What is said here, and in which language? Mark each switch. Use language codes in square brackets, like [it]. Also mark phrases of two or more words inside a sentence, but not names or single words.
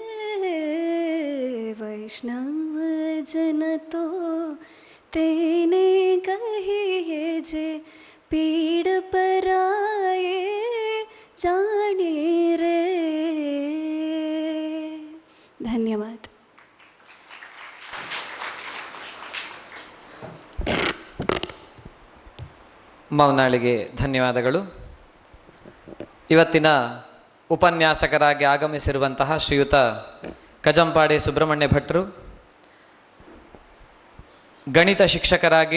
[gu] वैष्णव जन तो तेने कहिए जे पीड़ पराए जाने रे। [kn] धन्यवाद। ಮೌನಾಳಿಗೆ ಧನ್ಯವಾದಗಳು. ಇವತ್ತಿನ ಉಪನ್ಯಾಸಕರಾಗಿ ಆಗಮಿಸಿರುವಂತಹ ಶ್ರೀಯುತ ಕಜಂಪಾಡಿ ಸುಬ್ರಹ್ಮಣ್ಯ ಭಟ್ರು ಗಣಿತ ಶಿಕ್ಷಕರಾಗಿ